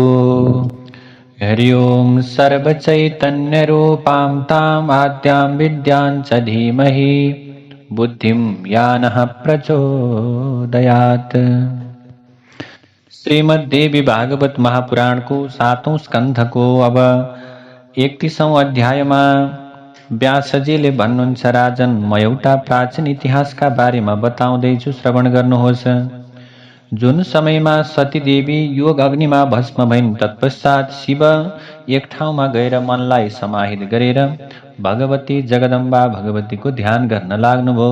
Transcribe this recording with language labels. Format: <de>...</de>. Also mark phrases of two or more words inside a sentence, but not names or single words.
<sa>हरि ओं सर्वचैतन्यरूपां तां आद्यां विद्यां च धीमहि बुद्धिं या नः प्रचोदयात्।</sa> <ne>श्रीमद्देवी भागवत महापुराण को 7औं स्कंध को अब 31औं अध्यायमा व्यासजीले भन्नुहुन्छ, राजन म एउटा प्राचीन इतिहासका बारेमा बताउँदैछु, श्रवण गर्नुहोस्। जुन समयमा सतीदेवी योग अग्निमा भस्म भइन्, तत्पश्चात शिव एक ठाउँमा गएर मनलाई समाहित गरेर भगवती जगदम्बा भगवतीको ध्यान गर्न लाग्नुभयो।</ne>